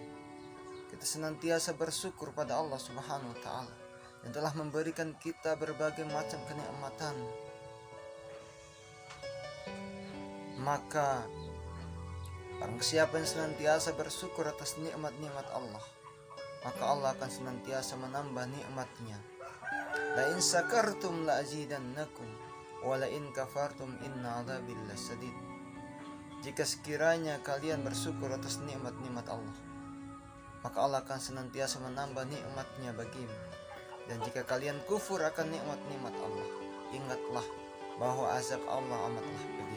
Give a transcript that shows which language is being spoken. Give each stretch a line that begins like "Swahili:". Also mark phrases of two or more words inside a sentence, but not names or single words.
Indonesian: Kita senantiasa bersyukur pada Allah Subhanahu wa taala yang telah memberikan kita berbagai macam kenikmatan. Maka barang siapa yang senantiasa bersyukur atas nikmat-nikmat Allah, maka Allah akan senantiasa menambah nikmatnya.
Arabic: لئن شكرتم لأزيدنكم ولئن كفرتم إن عذابي لشديد.
Indonesian: Jika sekiranya kalian bersyukur atas nikmat-nikmat Allah, maka Allah akan senantiasa menambah nikmatnya bagimu. Dan jika kalian kufur akan nikmat-nikmat Allah, ingatlah bahwa azab Allah amatlah pedih.